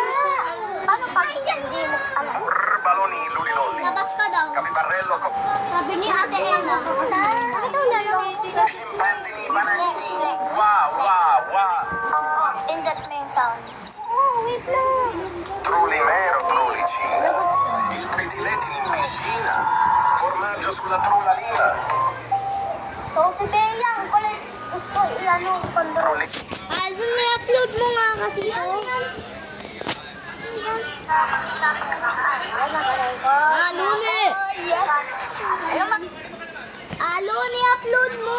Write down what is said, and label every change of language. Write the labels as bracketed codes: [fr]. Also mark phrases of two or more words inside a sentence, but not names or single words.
[tl] Paano pag hindi mo alam? Baloni, luliloli. Labas ka daw. Capibarello, Sabi ni Ate Ella. Ito na lang. scimpanzini, bananini. Wow, wow, wow. Pindot mo yung sound. Oh, wait lang. [it] Trullimero, trullicina. Il petiletti in piscina. Formaggio sulla trullalina. [tl] So, si Bea, ang kulit. Gusto ilan yung control. Alvin, i-upload mo nga kasi ito. Alon eh! Alon, i-upload mo!